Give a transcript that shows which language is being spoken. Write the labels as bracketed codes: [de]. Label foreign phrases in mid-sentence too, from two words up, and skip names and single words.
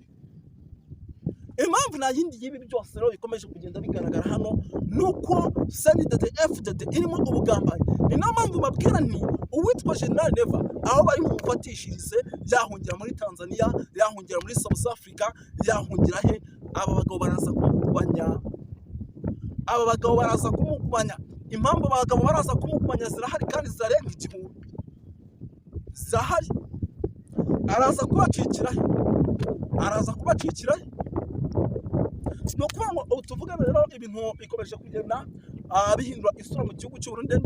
[rw] Impamvu nta yindi y'ibi byose rero bikomeje kugenda bigaragara hano nuko CNDD-FDD irimo ubugambanyi. Ni nayo mpamvu babwira ni uwitwa General Neva aho bari mu mufatishirize yahungira muri Tanzania, yahungira muri South Africa, yahungira he, aba bagabo baraza kumukubanya. Impamvu abagabo baraza kumukubanya zirahari kandi zirarenga igihumbi, zirahari. Araza kubacikira he. No kuvuga ngo tuvuga rero ibintu bikomeje kugenda bihindura isura mu gihugu cy'u Burundi.